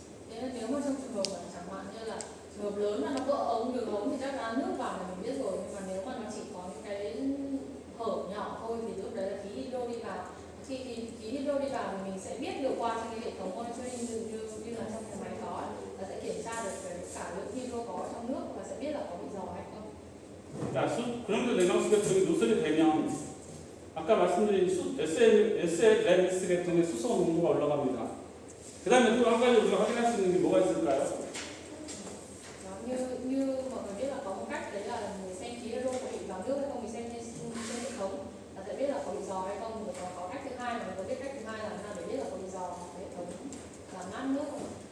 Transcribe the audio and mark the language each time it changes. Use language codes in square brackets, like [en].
[vi] Thế nên nếu mà trong trường hợp mà chẳng hạn như là trường hợp lớn mà nó vỡ ống đường ống thì chắc là nước vào là mình biết rồi, nhưng mà nếu mà nó chỉ có những cái hở nhỏ thôi thì lúc đấy là khí hydro đi vào. Khi khí hydro đi vào thì mình sẽ biết được qua trong cái hệ thống monitoring như là trong cái máy có là sẽ kiểm tra được cả lượng hydro có ở trong nước và sẽ biết là có bị dò hay không. [ko] 자, 그런데 냉각수 계통이 누설이 되면 아까 말씀드린 SLS 계통의 수소 농도가 올라갑니다. 그 다음에 또 한 가지 우리가 확인할 수 있는 게 뭐가 있을까요? [vi] Đó, như mọi người biết là có một cách đấy là mình xem khí hydro có bị vào nước hay không, mình xem trên hệ thống là sẽ biết là có bị dò hay không. Rồi có cách thứ hai mà mình có biết cách thứ hai là nào để biết là có bị dò hệ thống làm mát nước không.